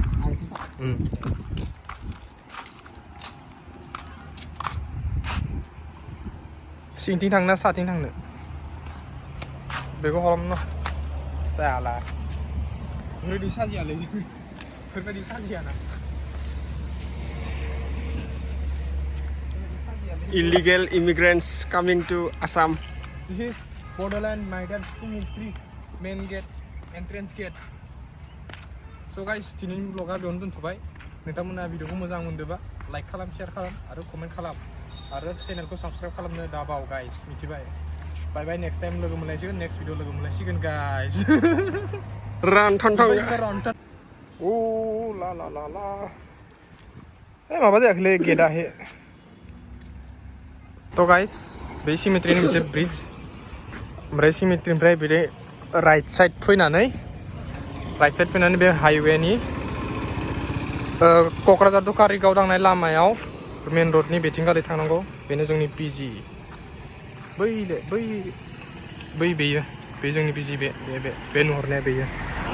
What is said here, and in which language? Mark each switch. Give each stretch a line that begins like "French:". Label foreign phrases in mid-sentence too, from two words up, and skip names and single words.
Bodo: सिंथिं थांना साथिं थांनो बेखौ खालामनो जायाला बेफोरबायदि साजियालै बेफोरबायदि साजियाना
English: illegal immigrants coming to Assam. This is Bordland Migrant Cemetery main gate entrance gate. So guys
Bodo: दिनैनि ब्लगा बेयावनो दोनथ'बाय नोंथांमोना भिडिअखौ मोजां मोनदोंबा लाइक खालाम शेयार खालाम आरो कमेन्ट खालाम आरो चेनेलखौ साबस्क्राइब खालामनो दाबाव गाइस मिथिबाय
English: bye bye next time
Bodo: लोगो मोनलायसिगोन
English: next video
Bodo: लोगो मोनलायसिगोन गाइस Run thon thon. ओ ला ला ला ला ए माबा जायाखैलै गेटआ हे तो गाइस बे सिमेट्रिनि मोनसे ब्रिज ओमफ्राय सिमेट्रिनिफ्राय बे
English: right side
Bodo: फैनानै बे हाइवेनि क'क्राझार टु कारिगाव थांनाय लामायाव मेन रडनि बेथिंगालै थांनांगौ बेनो जोंनि पिजि बेयो बे जोंनि पिजि बे नुहुरनाया बेयो